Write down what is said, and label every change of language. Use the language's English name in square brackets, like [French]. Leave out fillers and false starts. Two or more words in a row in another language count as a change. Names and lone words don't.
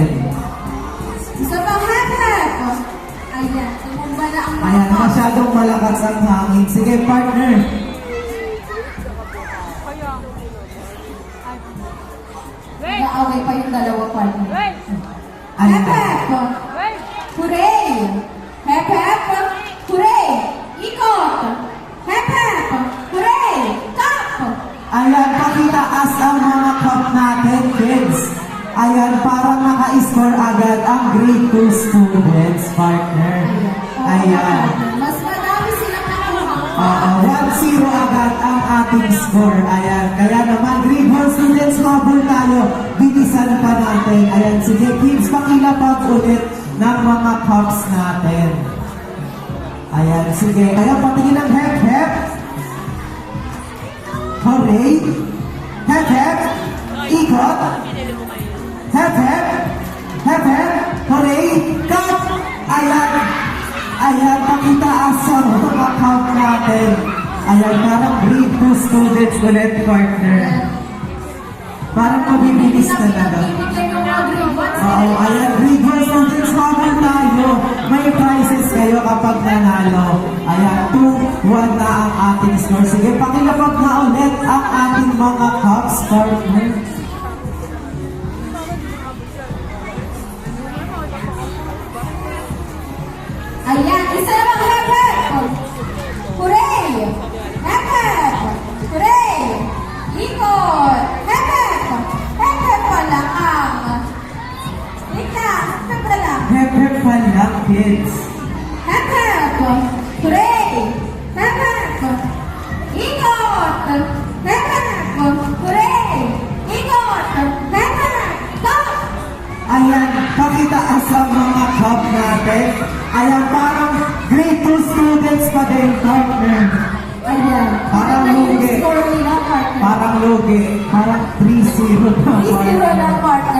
[Filipino] Isa pang hep-hep. Ayan, tumumba na ang mga Ayan, cups. masyadong malakas ang hangin. Sige, partner. Naaway pa yung dalawa partner. Ayan. Hep-hep. Hooray! Hep-hep. Hooray! Ikot! Hep-hep. Hooray! Cup! Ayan, pakitaas ang mga cup natin, kids. Ayan, para maka-score agad ang [English] grade 2 students, [Filipino] partner. Ayan. Mas madami silang nakuha. 1-0 agad ang ating score. Ayan, kaya naman, [English] grade 1 students, [Filipino] mabul tayo. Bilisan pa natin. Ayan, sige, kids, pakilapag ulit ng mga cups natin. Ayan, sige. Ayan, patingin ng hep-hep. Hooray! Hep-hep! Ikot! Hep-hep! Hep-hep! Hooray! Cup! Ayan! Ayan, pakitaas ang mga cup natin. Ayan, parang [English] grade 2 students [Filipino] ulit, partner. Parang mabibilis talaga. Oo, ayan, [English] grade 1 students, [Filipino] habang tayo. May prizes kayo kapag nanalo. Ayan, 2-1 na ang ating score. Sige, pakilapag na ulit ang ating mga cups, partner. Ayan, isa namang hep-hep! Hooray! Hep-hep! Hooray! Ikot! Hep-hep! Hep-hep pa lang ang... Ika, hep-hep pa lang. Hep-hep pa lang, kids. Hep-hep! Hooray! Hep-hep! Ikot! Hep-hep! Hooray! Ikot! Hep-hep! Cup! Ayan, pakitaas ang mga cup natin. Ayan, parang [English] grade 2 students [Filipino] pa din, partner. Ayan. Parang Ano yung lugi. score nila, partner? Parang lugi. Parang 3-0 na, 3-0 na, partner.